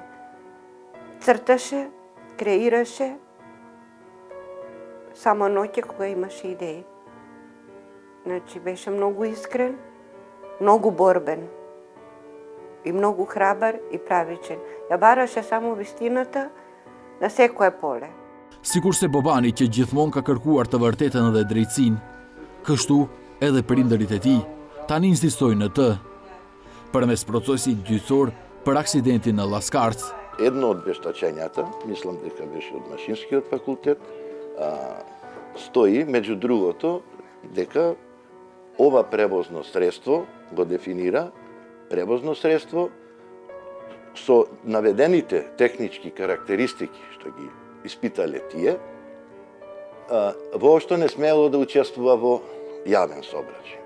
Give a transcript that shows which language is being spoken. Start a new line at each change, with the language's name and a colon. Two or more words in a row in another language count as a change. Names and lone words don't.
Macedonian: Црташе, креираше, само ноќе кога имаше идеи. Значи беше много искрен, многу борбен и многу храбар и правичен. Ја бараше само вистината на секое поле.
Albanian: Sikur se Bobani që gjithmonë ka kërkuar të vërtetën dhe drejtësinë, kështu edhe prindërit e tij tani insistojnë në të. Përmes procesit gjyqësor për aksidentin në Laskarc.
Macedonian: Едно од вештачењата, мислам дека беше од Машинскиот факултет, стои, меѓу другото, дека ова превозно средство го дефинира превозно средство со наведените технички карактеристики што ги испитале тие, воопшто не смело да учествува во јавен сообраќај.